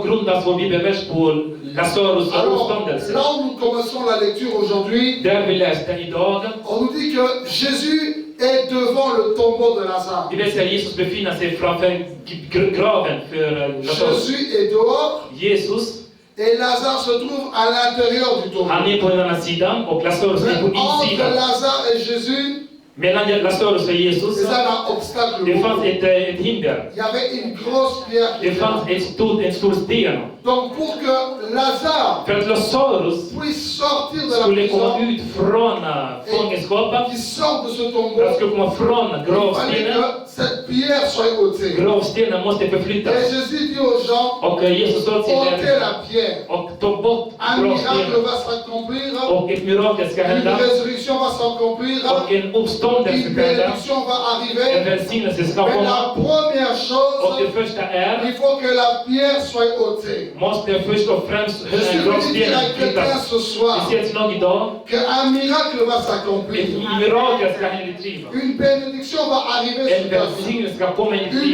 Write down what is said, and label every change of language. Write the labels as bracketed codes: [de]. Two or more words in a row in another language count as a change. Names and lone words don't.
[fr] Alors, là où nous commençons la lecture aujourd'hui, on nous dit que Jésus est devant le tombeau de Lazare. Jésus est dehors. Et Lazare se trouve à l'intérieur du tombeau. Entre Lazare et Jésus, [sv] mellan Lazarus och Jesus, det fanns ett hinder. [fr] Il y avait une grosse pierre. [sv] Det fanns en stor sten. [fr] Donc pour que Lazare [sv] för att Lazarus [fr] puisse sortir de la [sv] skulle [fr] prison, [sv] komma ut från fångenskapen, [fr] qu'il sorte de ce tombeau, [sv] för att skulle komma från gravstenen, [fr] cette pierre soit ôtée. [sv] Gravstenen måste förflyttas. [fr] Et Jésus dit aux gens, [sv] och Jesus sa till [fr] ôtez la pierre. [sv] och ta bort [fr] Un miracle [sv] gravstenen. [fr] va s'accomplir. [sv] Och ett mirakel ska [fr] Une [sv] hända. [fr] résurrection va s'accomplir. [sv] Och en uppståndelse [fr] Une bénédiction va arriver. Mais la première chose, il faut que la pierre soit ôtée. Je suis venu dire à quelqu'un ce soir qu'un miracle va s'accomplir. Une bénédiction va arriver sur ta vie.